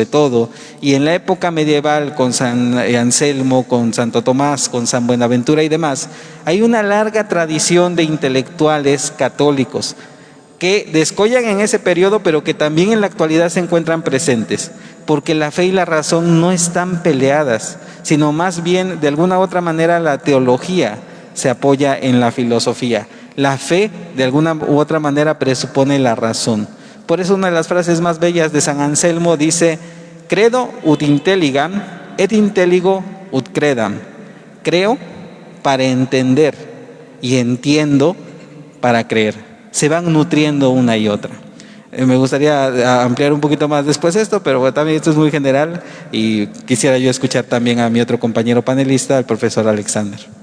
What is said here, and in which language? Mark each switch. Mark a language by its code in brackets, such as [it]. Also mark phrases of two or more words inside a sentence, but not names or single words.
[es] todo, y en la época medieval con San Anselmo, con Santo Tomás, con San Buenaventura y demás, hay una larga tradición de intelectuales católicos que descollan en ese periodo, pero que también en la actualidad se encuentran presentes, porque la fe y la razón no están peleadas, sino más bien de alguna u otra manera la teología se apoya en la filosofía. La fe, de alguna u otra manera, presupone la razón. Por eso una de las frases más bellas de San Anselmo dice, [la] credo ut intelligam, et intelligo ut credam. [es] Creo para entender y entiendo para creer. Se van nutriendo una y otra. Me gustaría ampliar un poquito más después esto, pero también esto es muy general y quisiera yo escuchar también a mi otro compañero panelista, el profesor Alexander.